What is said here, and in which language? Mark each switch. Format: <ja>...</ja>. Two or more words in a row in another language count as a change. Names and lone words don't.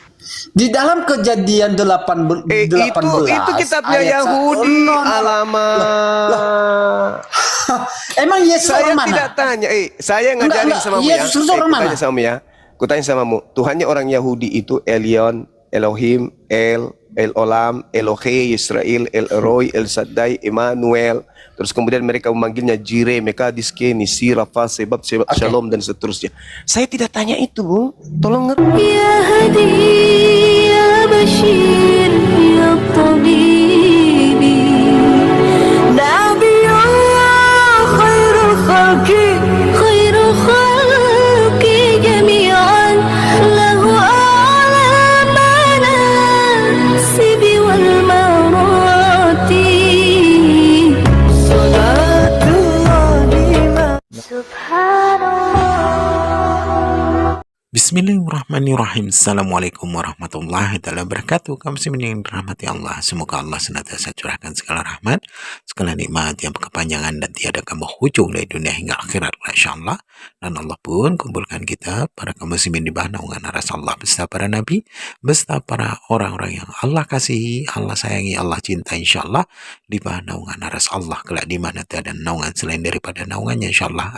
<id>Di dalam Kejadian 18 itu kitabnya Yahudi, alamak. Emang Yesus Saya orang mana? tidak tanya, saya ngajarin sama kamu ya. Yesus orang mana? Kutanya samamu, Tuhannya orang Yahudi itu Elion, Elohim, El Olam, Elohe, Yisrael, El Eroi, El Shaddai, Emmanuel. Terus kemudian mereka memanggilnya Jireh, Mekadiske, Nisi, Rafa, Sebab, Shalom, dan seterusnya. Saya tidak tanya itu, Bung. Tolong ngerti.</id> <ar>يا هادي، يا بشير، يا طبيبي، نبي الله، خير الخلق، خير الخلق جميعا، له أعلى المناصب والمراتب، سبحان الله. بسم الله الرحمن الرحيم. السلام عليكم ورحمة الله وبركاته.</ar> <id>Kaum muslimin yang dirahmati Allah, semoga Allah senantiasa curahkan segala rahmat, segala nikmat yang berkepanjangan dan tiada hujung dari dunia hingga akhirat, insyaallah. Dan Allah pun kumpulkan kita para kaum muslimin di bawah naungan aras Allah beserta para nabi, beserta para orang-orang yang Allah kasihi, Allah sayangi, Allah cinta, insyaallah di bawah naungan aras Allah kelak di mana tiada naungan selain daripada naungannya, insyaallah.</id>